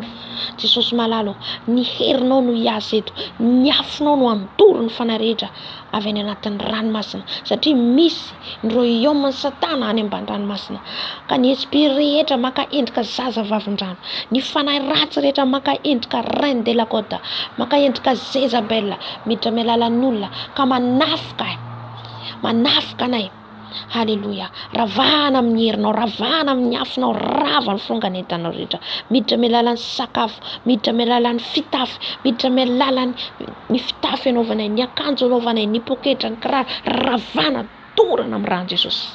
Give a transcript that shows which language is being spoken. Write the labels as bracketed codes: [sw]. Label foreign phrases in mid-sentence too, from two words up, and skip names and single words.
[mg] Jesosy malalo, ny herinao no hiasa eto, ny afonao no andoro ny fanahy rehetra avy any anatin'ny ranomasina, satria misy ny royaume-ny Satana any ambany ranomasina. Ka ny esprit rehetra maka endrika zaza vavindrano, ny fanahy ratsy rehetra maka endrika [fr] reine de la côte, [mg] maka endrika Jezabel, miditra amin'ny alalan'ny olona ka manafika anay. Alléluia. Ravahana amin'ny herinao, ravahana amin'ny afonao, rava ny fonganentanao rehetra, miditra amin'ny alalan'ny sakafo, miditra amin'ny alalan'ny fitafy, miditra amin'ny alalan'ny fitafy anaovanay, ny akanjo anaovanay, ny poketra, ny kiraro, ravahana, dorana amin'ny rano Jesosy.